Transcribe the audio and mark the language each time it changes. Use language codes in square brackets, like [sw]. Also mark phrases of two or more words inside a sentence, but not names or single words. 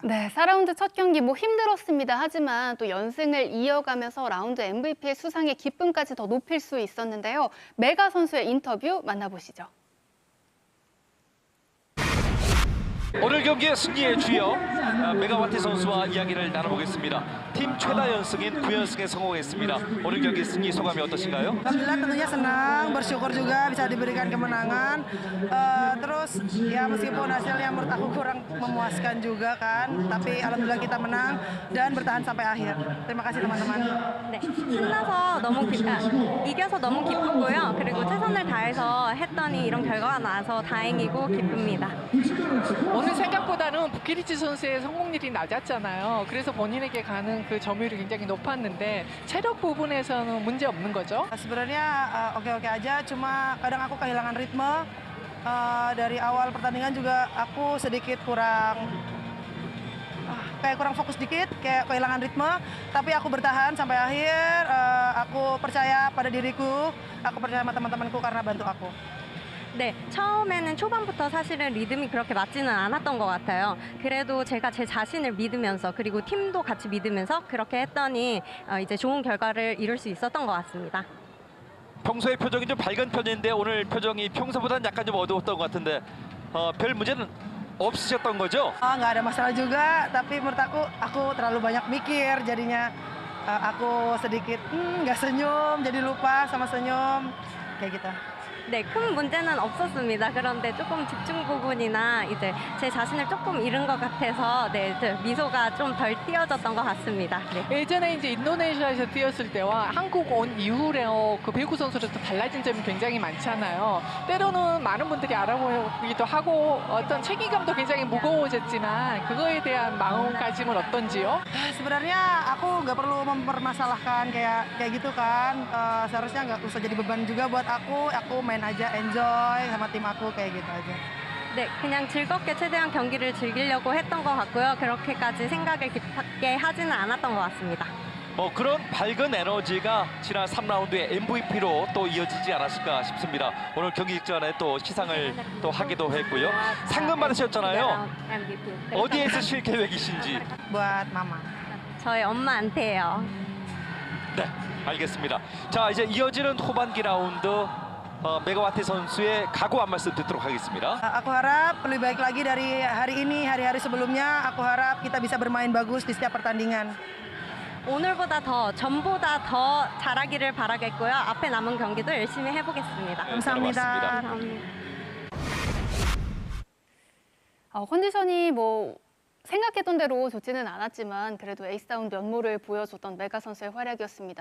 [ko] 네, 4라운드 첫 경기 뭐 힘들었습니다. 하지만 또 연승을 이어가면서 라운드 MVP의 수상의 기쁨까지 더 높일 수 있었는데요. 메가 선수의 인터뷰 만나보시죠. 오늘 경기의 승리의 주역 메가와티 선수와 이야기를 나눠보겠습니다. 팀 최다 연승인 9연승에 성공했습니다. 오늘 경기 승리 소감이 어떠신가요? [id] Alhamdulillah tentunya senang, bersyukur juga bisa diberikan kemenangan. Terus ya meskipun hasilnya menurut aku kurang memuaskan juga kan, tapi alhamdulillah kita menang dan bertahan sampai akhir. Terima kasih teman-teman. [ko] 네, 신나서 이겨서 너무 기쁘고요. 그리고 최선을 다해서 했더니 이런 결과가 나서 다행이고 기쁩니다. 오늘 생각보다는 부키리치 선수의 성공률이 낮았잖아요. 그래서 본인에게 가는 그 점유율이 굉장히 높았는데 체력 부분에서는 문제 없는 거죠? [id] Sebenarnya oke-oke aja, cuma kadang aku kehilangan ritme. Dari awal pertandingan juga aku sedikit kayak kurang fokus dikit, kayak kehilangan ritme. Tapi aku bertahan sampai akhir. Aku percaya pada diriku, aku percaya sama teman-temanku karena bantu aku. [ko] 네, 처음에는 초반부터 사실은 리듬이 그렇게 맞지는 않았던 것 같아요. 그래도 제가 제 자신을 믿으면서 그리고 팀도 같이 믿으면서 그렇게 했더니 이제 좋은 결과를 이룰 수 있었던 것 같습니다. 평소에 표정이 좀 밝은 편인데 오늘 표정이 평소보다는 약간 좀 어두웠던 것 같은데 별 문제는 없으셨던 거죠? [id] Nggak ada masalah juga, tapi menurut aku terlalu banyak mikir, jadinya aku sedikit nggak senyum, jadi lupa sama senyum, kayak gitu. [ko] 네, 큰 문제는 없었습니다. 그런데 조금 집중 부분이나 이제 제 자신을 조금 잃은 것 같아서 네, 미소가 좀 덜 띄어졌던 것 같습니다. 네. 예전에 이제 인도네시아에서 뛰었을 때와 한국 온 이후에 그 배구 선수로서 달라진 점이 굉장히 많잖아요. 때로는 많은 분들이 알아보기도 하고 어떤 책임감도 굉장히 무거워졌지만 그거에 대한 마음가짐은 어떤지요? [id] Sebenarnya aku nggak perlu mempermasalahkan kayak gitu kan. Seharusnya nggak usah jadi beban juga buat aku. Aku main aja, enjoy sama tim aku kayak gitu aja. [ko] 네, 그냥 즐겁게 최대한 경기를 즐기려고 했던 것 같고요. 그렇게까지 생각을 깊게 하지는 않았던 것 같습니다. 그런 밝은 에너지가 지난 3라운드의 MVP로 또 이어지지 않았을까 싶습니다. 오늘 경기 직전에 또 시상을 또 하기도 했고요. 상금 받으셨잖아요. 어디에 쓰실 계획이신지. [id] Buat mama. [ko] 저희 엄마한테요. 네, 알겠습니다. 자, 이제 이어지는 후반기 라운드 메가와티 선수의 각오 한 말씀 듣도록 하겠습니다. [id] Aku harap lebih baik lagi dari hari ini, hari-hari sebelumnya. Aku harap kita bisa bermain bagus di setiap pertandingan. [ko] 오늘보다 전보다 더 잘하기를 바라겠고요. 앞에 남은 경기도 열심히 해보겠습니다. 감사합니다. 감사합니다. 컨디션이 뭐 생각했던 대로 좋지는 않았지만 그래도 에이스다운 면모를 보여줬던 메가 선수의 활약이었습니다.